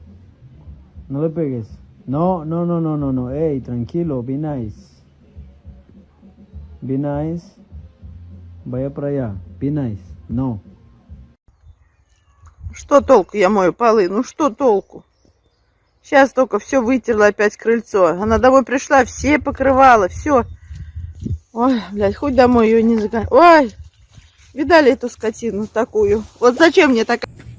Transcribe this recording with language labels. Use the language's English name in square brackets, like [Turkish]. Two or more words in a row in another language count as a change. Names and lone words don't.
[Spanish] No le pegues. No. Hey, tranquilo, [English] be nice. Be nice. [Spanish] Vaya para allá. [English] Be nice. No. [Russian] Что толку, я мою полы? Ну что толку? Сейчас только все вытерла опять крыльцо. Она домой пришла, все покрывала, все. Ой, блядь, хоть домой ее не загоняй. Ой, видали эту скотину такую? Вот зачем мне такая?